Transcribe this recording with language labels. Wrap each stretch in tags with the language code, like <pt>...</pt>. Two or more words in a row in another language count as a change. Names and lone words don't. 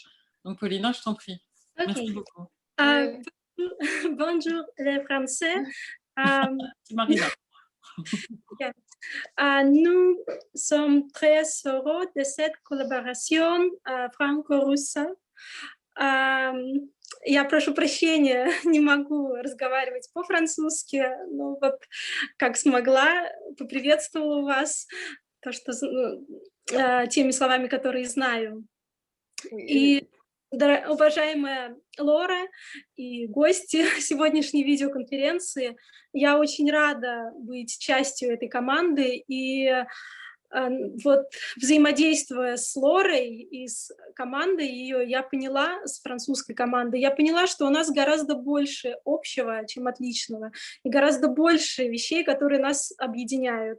<fr>Donc, Paulina, je t'en prie. Okay. Merci beaucoup. Bonjour les Français. Marina. Yeah. Nous sommes très heureux de cette collaboration franco-russe.</fr> <ru>Я прошу прощения, не могу разговаривать по-французски, но вот как смогла, поприветствовала вас теми словами, которые знаю. И уважаемая Лора и гости сегодняшней видеоконференции, я очень рада быть частью этой команды и вот взаимодействуя с Лорой и с командой ее, я поняла, с французской командой, я поняла, что у нас гораздо больше общего, чем отличного, и гораздо больше вещей, которые нас объединяют.</ru>